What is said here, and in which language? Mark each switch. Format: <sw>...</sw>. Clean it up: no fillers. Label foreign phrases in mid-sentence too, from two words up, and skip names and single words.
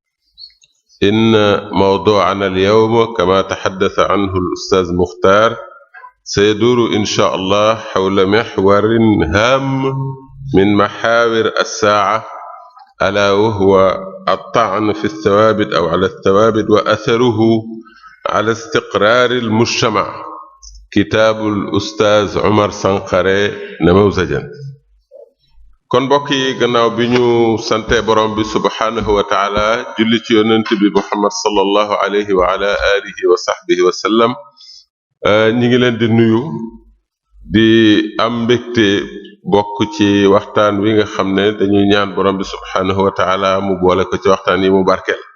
<ar>إن موضوعنا اليوم كما تحدث عنه الأستاذ مختار سيدور إن شاء الله حول محور هام من محاور الساعة ألا وهو الطعن في الثوابت أو على الثوابت وأثره على استقرار المجتمع كتاب الأستاذ عمر Sankharé namusajan</ar> <wo>kon mbokk yi gannaaw bi ñu sante borom bi</wo> <ar>سبحانه وتعالى</ar> <wo>julli ci yonent bi Muhammad</wo> <ar>صلى الله عليه وعلى آله وصحبه وسلم</ar> <wo>ñi ngi leen di nuyu di am mbégte bokk ci waxtaan wi nga xam ne dañuy ñaan borom bi</wo> <ar>سبحانه وتعالى</ar> <wo>mu boole ko ci waxtaan yi mu barkeel</wo>